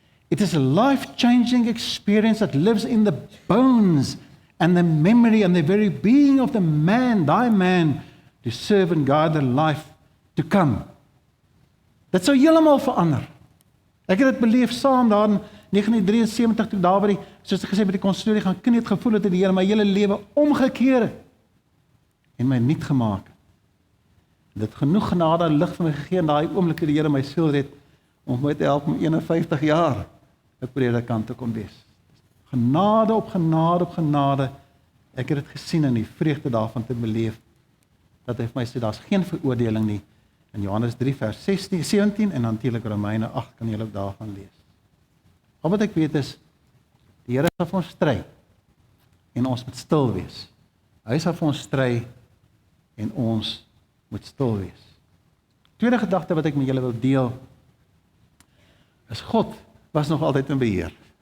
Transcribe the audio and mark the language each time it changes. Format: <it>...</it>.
<en>It is a life-changing experience that lives in the bones and the memory and the very being of the man, thy man, to serve and guide the life to come.</en> <af>Dit sou heeltemal verander. Ek het dit beleef saam daar in 1973 toe daar by die, soos ek gesê by die konstorie gaan knie het gevoel het dat die Here my hele lewe omgekeer het en my nuut gemaak. Dit genoeg genade en lig vir my gegee in daai oomblik toe die Here my siel red om my te help om 51 jaar 'n predikant te kon wees. Genade op genade op genade. Ek het dit gesien in die vreugde daarvan te beleef. Dat hy vir my sê daar's geen veroordeling nie. In Johannes 3 vers 16, 17 en natuurlik Romeine 8 kan julle ook daarvan lees. Al wat ek weet is die Here sal vir ons stry en ons moet stil wees. Hy sal vir ons stry en ons moet stil wees. Tweede gedagte wat ek met julle wil deel is God was nog altyd in beheer.</af>